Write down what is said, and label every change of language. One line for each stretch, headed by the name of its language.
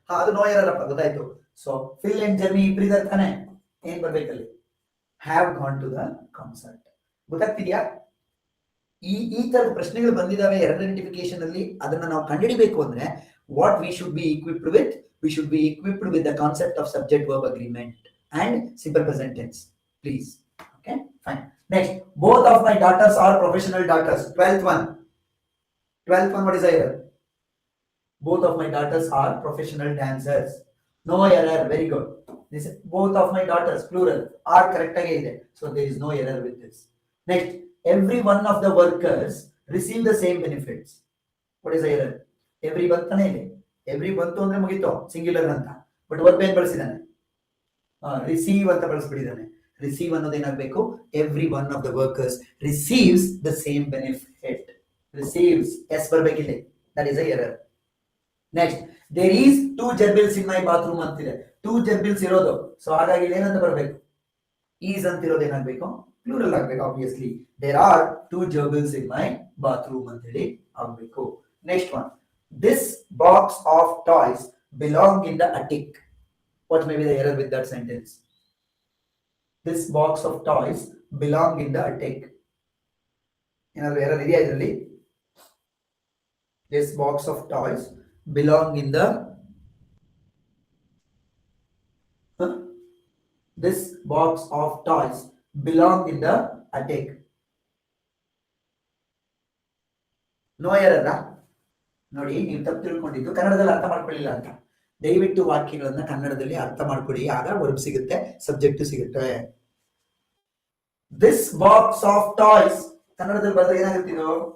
Kannada: ಅದು no error ಅಪ್ಪ, ಗೊತ್ತಾಯ್ತು. ಸೊ ಫಿಲ್ ಅಂಡ್ ಜರ್ನಿ ಇಬ್ಬರಿದ್ದಾರೆ ತಾನೆ, ಏನ್ ಬರ್ಬೇಕಲ್ಲಿ?
English: Have gone to the concert.
Kannada: ಗೊತ್ತಾಗ್ತಿದ್ಯಾ? ಈ ತರದ ಪ್ರಶ್ನೆಗಳು ಬಂದಿದ್ದಾವೆ ಎರರ್ ಐಡೆಂಟಿಫಿಕೇಶನ್ ಅಲ್ಲಿ. ಅದನ್ನ ನಾವು ಕಂಡುಹಿಡಿಬೇಕು ಅಂದ್ರೆ
English: What we should be equipped with? We should be equipped with the concept of subject verb agreement and simple present tense. Please. Okay, fine. Next, both of my daughters are professional daughters. 12th one. What is the error? Both of my daughters are professional dancers. No error. Very good. This is both of my daughters, plural. Are correct again. So there is no error with this. Next, every one of the workers receive the same benefits. What is the error?
Kannada: Every ಬರ್ತನೇ ಇದೆ. Every ಬಂತು ಅಂದ್ರೆ ಮುಗಿತು, singular ಅಂತ. But verb ಏನ್ ಬಳಸಿದಾನೆ? Receive ಅಂತ ಬಳಸ್ಬಿಟ್ಟಿದ್ದಾನೆ. Receive ಅನ್ನೋದು ಏನಾಗಬೇಕು?
English: Every one of the workers receives the same benefit.
Kannada: Receives S ಬರ್ಬೇಕಿದೆ.
English: That is a error.
Kannada: Next,
English: there is 2 gerbils in my bathroom
Kannada: ಅಂತಿದೆ. 2 gerbils ಇರೋದು. ಸೊ ಹಾಗಾಗಿ ಏನಂತ ಬರಬೇಕು? ಈಸ್ ಅಂತಿರೋದು ಏನಾಗಬೇಕು? ಪ್ಲೂರಲ್ ಆಗಬೇಕು.
English: obviously there are 2 gerbils in my bathroom
Kannada: ಅಂತ ಹೇಳಿ ಆಗಬೇಕು.
English: Next one, this box of toys belong in the attic. What may be the error with that sentence? This box of toys belong in the attic.
Kannada: ಏನಾದ್ರು error ಇದೆಯಾ ಇದರಲ್ಲಿ?
English: This box of toys belong in the this box of toys belong in the attic. No error.
Kannada: ನೋಡಿ, ನೀವು ತಪ್ಪು ತಿಳ್ಕೊಂಡಿದ್ದು ಕನ್ನಡದಲ್ಲಿ ಅರ್ಥ ಮಾಡ್ಕೊಳ್ಳಿಲ್ಲ ಅಂತ. ದಯವಿಟ್ಟು ವಾಕ್ಯಗಳನ್ನ ಕನ್ನಡದಲ್ಲಿ ಅರ್ಥ ಮಾಡ್ಕೊಳ್ಳಿ, ಆಗ ವರ್ಬ್ ಸಿಗುತ್ತೆ, ಸಬ್ಜೆಕ್ಟ್ ಸಿಗುತ್ತೆ.
English: this box of toys
Kannada: ಕನ್ನಡದಲ್ಲಿ ಬರೆದ್ರೆ ಏನಾಗುತ್ತಿದ್ದು?